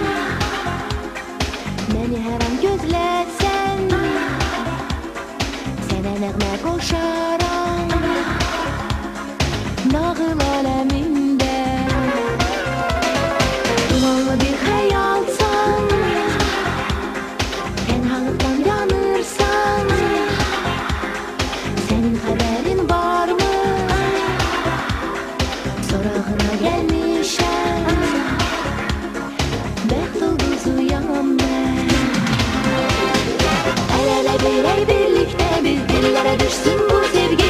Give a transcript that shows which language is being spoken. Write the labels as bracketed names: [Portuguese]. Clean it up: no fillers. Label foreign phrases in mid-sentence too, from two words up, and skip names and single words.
[Turkish] Beni her an gözlesen, [Azerbaijani] sene nəğmə qoşaram. Nağıl aləmində dumanlı bir xəyalsan, tənhalıqdan yanırsan. Senin xəbərin varmı? Sorağına gelmişəm, bəxt ulduzuyam mən. [Turkish] El ele birlikte biz dillere düşsün bu sevgimiz.